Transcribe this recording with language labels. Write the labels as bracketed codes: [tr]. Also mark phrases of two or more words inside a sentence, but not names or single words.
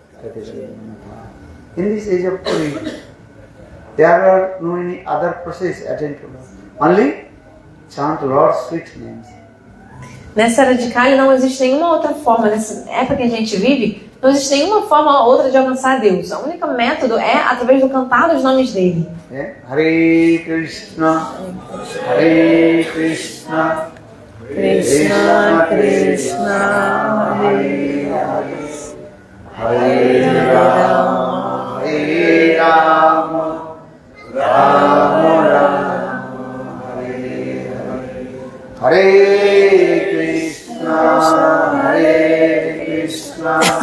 [en] In this age of Kali, there are no any other process attend to Lord. Only chant Lord's sweet names. [pt] Nessa era de Kali não existe nenhuma outra forma, nessa época que a gente vive, não existe nenhuma forma ou outra de alcançar a Deus. O único método é através do cantar dos nomes dele. [sa] Hare Krishna, Hare Krishna, Krishna Krishna, Hare Hare, Hare Rama, Hare Rama, Rama Rama, Hare Hare, Hare Krishna, Hare Krishna,